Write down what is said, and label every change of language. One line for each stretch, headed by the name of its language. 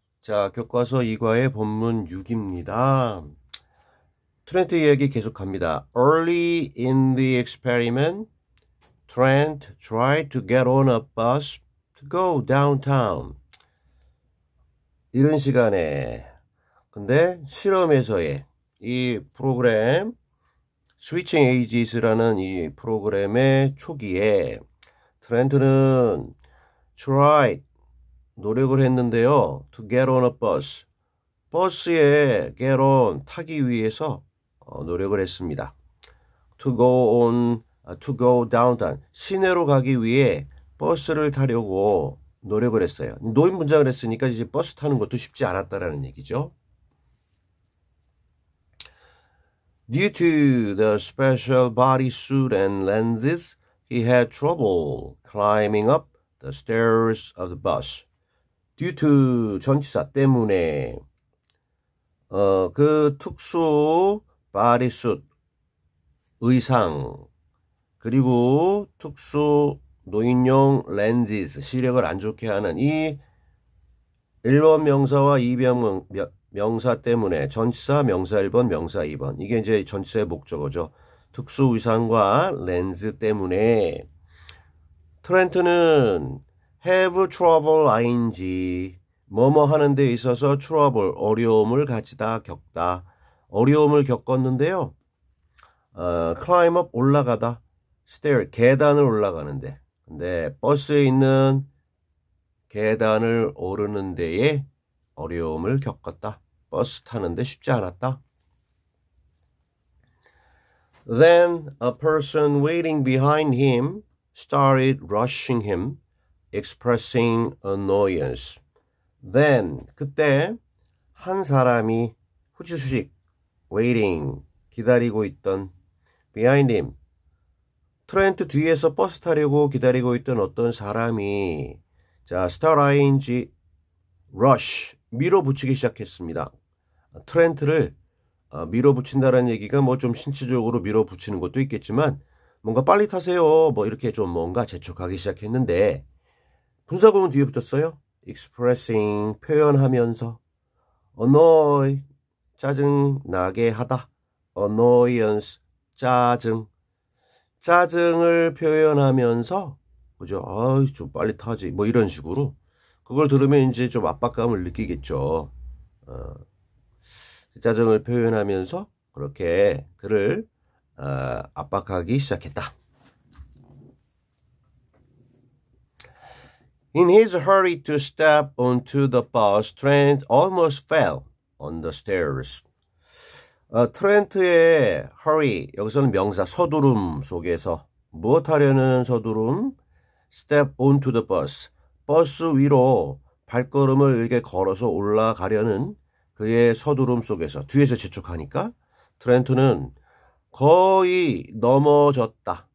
Korean: 자, 교과서 2과의 본문 6입니다. 트렌트 이야기 계속합니다.
English: Early in the experiment, Trent tried to get on a bus to go downtown.
Korean: 이런 시간에 근데 실험에서의 이 프로그램 Switching Ages라는 이 프로그램의 초기에 트렌트는 tried 노력을 했는데요.
English: To get on a bus.
Korean: 버스에
English: get on
Korean: 타기 위해서 노력을 했습니다.
English: To go downtown.
Korean: 시내로 가기 위해 버스를 타려고 노력을 했어요. 노인 문장을 했으니까 이제 버스 타는 것도 쉽지 않았다라는 얘기죠.
English: Due to the special bodysuit and lenses, he had trouble climbing up the stairs of the bus. due to
Korean: 전치사 때문에 그 특수 bodysuit 의상 그리고 특수 노인용 lenses 시력을 안 좋게 하는 이 1번 명사와 2번 명사 때문에 전치사 명사 1번 명사 2번 이게 이제 전치사의 목적어죠. 특수 의상과 렌즈 때문에 트렌트는
English: have trouble ing
Korean: 뭐뭐 하는 데 있어서 trouble 어려움을 가지다 겪다 어려움을 겪었는데요.
English: climb up
Korean: 올라가다 stair 계단을 올라가는데 근데 버스에 있는 계단을 오르는 데에 어려움을 겪었다. 버스 타는데 쉽지 않았다.
English: Then a person waiting behind him started rushing him, expressing annoyance.
Korean: Then 그때 한 사람이 후지수직 waiting 기다리고 있던
English: behind him
Korean: 트렌트 뒤에서 버스 타려고 기다리고 있던 어떤 사람이 자
English: start ing rush
Korean: 밀어붙이기 시작했습니다. 트렌트를 밀어붙인다는 얘기가 뭐 좀 신체적으로 밀어붙이는 것도 있겠지만 뭔가 빨리 타세요 뭐 이렇게 좀 뭔가 재촉하기 시작했는데 분사구문 뒤에 붙었어요. expressing 표현하면서 annoy 짜증 나게 하다 annoyance 짜증을 표현하면서 그죠? 좀 빨리 타지 뭐 이런 식으로 그걸 들으면 이제 좀 압박감을 느끼겠죠. 짜증을 표현하면서 그렇게 그를 압박하기 시작했다.
English: In his hurry to step onto the bus, Trent almost fell on the stairs.
Korean: 트렌트의 hurry, 여기서는 명사 서두름 속에서 무엇하려는 서두름?
English: Step onto the bus.
Korean: 버스 위로 발걸음을 이렇게 걸어서 올라가려는 그의 서두름 속에서 뒤에서 재촉하니까 트렌트는 거의 넘어졌다.